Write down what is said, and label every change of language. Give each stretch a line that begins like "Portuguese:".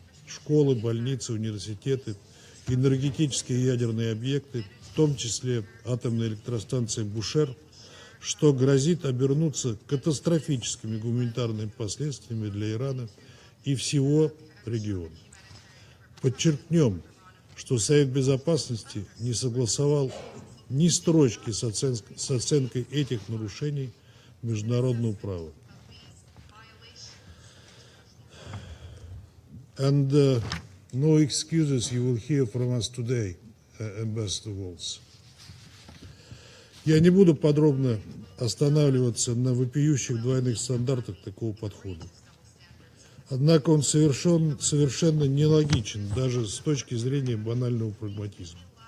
Russian: Школы, больницы, университеты, энергетические и ядерные объекты, в том числе атомная электростанция Бушер, что грозит обернуться катастрофическими гуманитарными последствиями для Ирана и всего региона. Подчеркнем, что Совет Безопасности не согласовал ни строчки с оценкой этих нарушений международного права.
English: And no excuses you will hear from us today, Ambassador Waltz.
Russian: Я не буду подробно останавливаться на вопиющих двойных стандартах такого подхода. Однако он совершенно нелогичен, даже с точки зрения банального прагматизма.